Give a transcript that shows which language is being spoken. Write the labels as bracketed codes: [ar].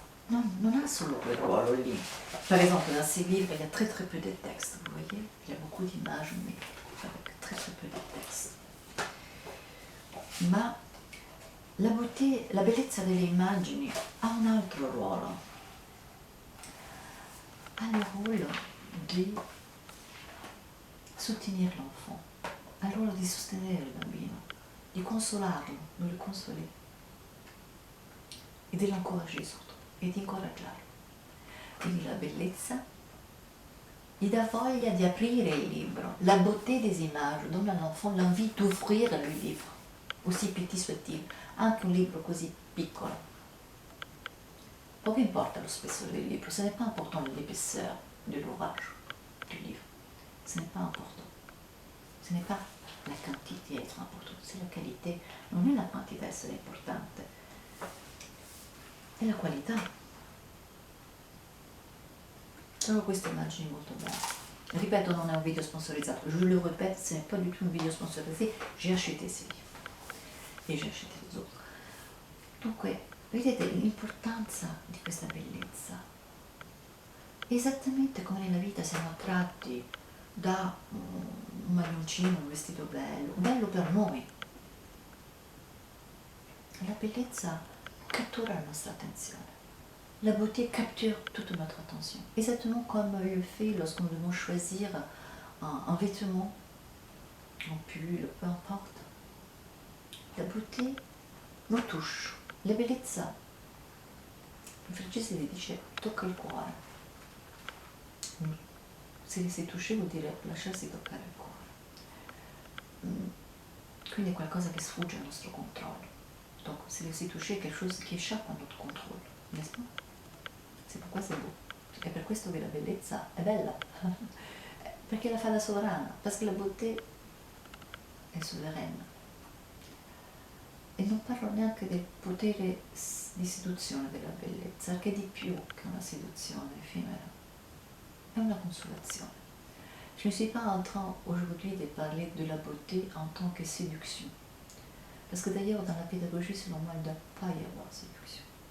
[it] Non ha solo quel ruolo lì. [fr] Par exemple, dans ces livres, il y a très très peu de textes, vous voyez? Il y a beaucoup d'images, mais avec très très peu de textes. [it] Ma [fr] la beauté, [it] la bellezza delle immagini ha un altro ruolo. Ha il ruolo di [fr] soutenir l'enfant, [it] ha il ruolo di sostenere il bambino, di consolarlo, di [fr] le consoler [it] e di l'incoraggiare [fr] surtout, [it] e di incoraggiarlo. Quindi la bellezza gli dà voglia di aprire il libro. [fr] La beauté des images donne à l'enfant l'envie d'ouvrir le livre, aussi petit soit-il, [it] anche un libro così piccolo. Poco importa lo spessore del libro, [fr] ce n'est pas important l'épaisseur de l'ouvrage, du livre. Ce n'est pas important. Ce n'est pas la quantité à être importante, c'est la qualité. [it] Non è la quantità a essere importante, è la qualità. Sono queste immagini molto belle. Ripeto, non è un video sponsorizzato, [fr] je le répète, ce n'est pas du tout un video sponsorisé, j'ai acheté ces livres e j'ai acheté les autres. [it] Dunque, vedete l'importanza di questa bellezza. Esattamente come nella vita siamo attratti da un maglioncino, un vestito bello, bello per noi. La bellezza cattura la nostra attenzione. [fr] La beauté capture toute notre attention. Exactement comme le fait lorsqu'on doit choisir un vêtement, un pull, peu importe. La beauté nous touche. [it] La bellezza, il francese dice, tocca il cuore. Se li si touché vuol dire lasciarsi toccare il cuore. Quindi è qualcosa che sfugge al nostro controllo. [fr] Donc, se li si touché [it] è qualcosa che [fr] échappe a notre contrôle, n'est-ce pas? C'est pourquoi c'est beau. [it] È per questo che la bellezza è bella, perché la fa da sovrana, perché [fr] la beauté [it] è sovrana. E non parlo neanche del potere di seduzione della bellezza, che è di più che una seduzione effimera, è una consolazione. [fr] Je ne suis pas en train aujourd'hui de parler de la beauté en tant que séduction, parce que d'ailleurs dans la pédagogie, selon moi, il ne doit pas y avoir séduction.